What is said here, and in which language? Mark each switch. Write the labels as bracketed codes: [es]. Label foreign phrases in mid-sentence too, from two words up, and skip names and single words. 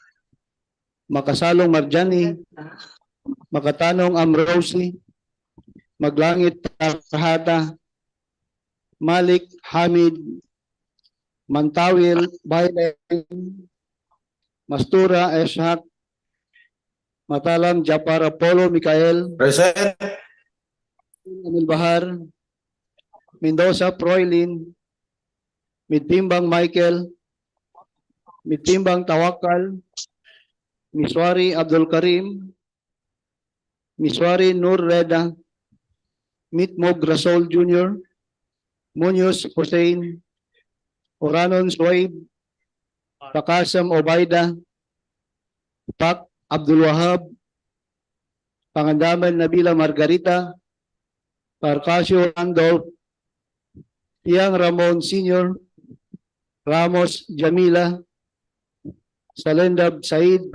[en] Makasalong Marjani, Makatanong Amrosi, Maglangit Tahata, Malik Hamid, Mantawil Baylen, Mastura Eshak, Matalam Japar Apollo Mikael, Present. Emil Bahar, Mendoza Proylin, Mitimbang Michael, Mitimbang Tawakal, Miswari Abdul Karim, Miswari Nur Reda, Mitmog Rasol Jr., Munoz Hussein, Oranon Suwaib, Pakasam Obaida, Pak Abdul Wahab, Pangandaman Nabila Margarita, Parcasio Randolph, Tiang Ramon Sr., Ramos Jamila, Salendab Said,